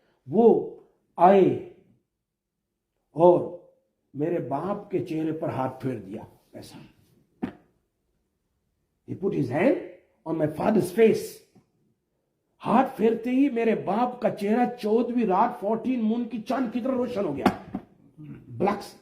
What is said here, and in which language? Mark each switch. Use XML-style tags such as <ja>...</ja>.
<ur>وہ آئے اور میرے باپ کے چہرے پر ہاتھ پھیر دیا ایسا.</ur> <en>He put his hand on my father's face.</en> <ur>ہاتھ پھیرتے ہی میرے باپ کا چہرہ 14ویں رات 14 مون کی چاند کی طرح روشن ہو گیا, بلیک.</ur>